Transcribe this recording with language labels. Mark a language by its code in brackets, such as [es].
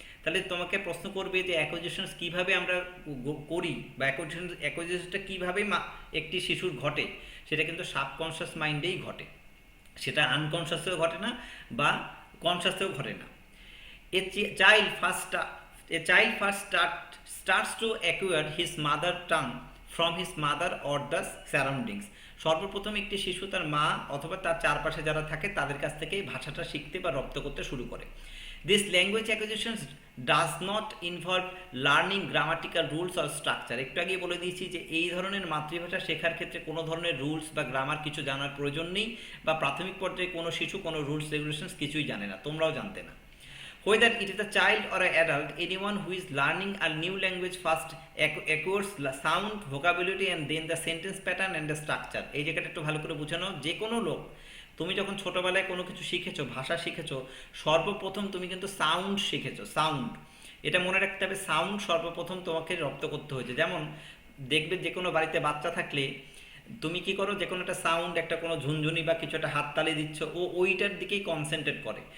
[bn] তাহলে তোমাকে প্রশ্ন করবে যে অ্যাকুইজিশনস কিভাবে আমরা করি বা অ্যাকুইজিশনসটা কিভাবে একটি শিশুর ঘটে, সেটা কিন্তু সাবকনসাস মাইন্ডেই ঘটে, সেটা আনকনসাসেও ঘটে না বা কনসাসেও ঘটে না। [en] A child A child first starts to acquire his mother tongue from his mother or the surroundings. [bn] সর্বপ্রথম একটি শিশু তার মা অথবা তার চারপাশে যারা থাকে তাদের কাছ থেকে ভাষাটা শিখতে বা রপ্ত করতে শুরু করে। [en] This language acquisition does not involve learning grammatical rules or structure. [bn] একটু আগে বলে দিয়েছি যে এই ধরনের মাতৃভাষা শেখার ক্ষেত্রে কোনো ধরনের রুলস বা গ্রামার কিছু জানার প্রয়োজন নেই, বা প্রাথমিক পর্যায়ে কোনো শিশু কোনো রুলস রেগুলেশনস কিছুই জানে না, তোমরাও জানতে না। [en] Whether it is a child or an adult, anyone who is learning a new language first acquires sound, vocabulary and then the sentence pattern and the structure. [bn] এই জায়গাটা একটু ভালো করে বুঝানো। যে কোনো লোক, তুমি যখন ছোটবেলায় কোনো কিছু শিখেছো, ভাষা শিখেছো, সর্বপ্রথম তুমি কিন্তু সাউন্ড শিখেছো। সাউন্ড, এটা মনে রাখতে হবে, সাউন্ড সর্বপ্রথম তোমাকে রপ্ত করতে হয়েছে। যেমন দেখবে যে কোনো বাড়িতে বাচ্চা থাকলে তুমি কি করো, যে কোনো একটা সাউন্ড, একটা কোনো ঝুনঝুনি বা কিছু একটা হাততালি দিচ্ছ, ও ওইটার দিকেই কনসেন্ট্রেট করে।